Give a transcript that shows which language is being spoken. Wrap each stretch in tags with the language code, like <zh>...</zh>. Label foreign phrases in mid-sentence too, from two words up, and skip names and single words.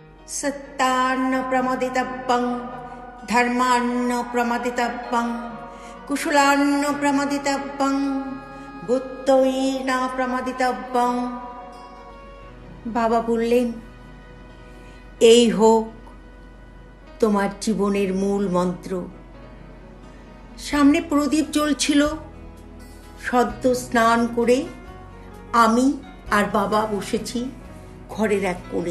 <sa>सत्तान्न प्रमदितव्यं धर्मान्न प्रमदितव्यं कुशलान्न प्रमदितव्यं बुद्धई न प्रमदितव्यं।</sa> <bn>বাবা বললেন, এই হোক তোমার জীবনের মূল মন্ত্র। সামনে প্রদীপ জ্বলছিল। সদ্য স্নান করে আমি আর বাবা বসেছি ঘরের এক কোণে।</bn>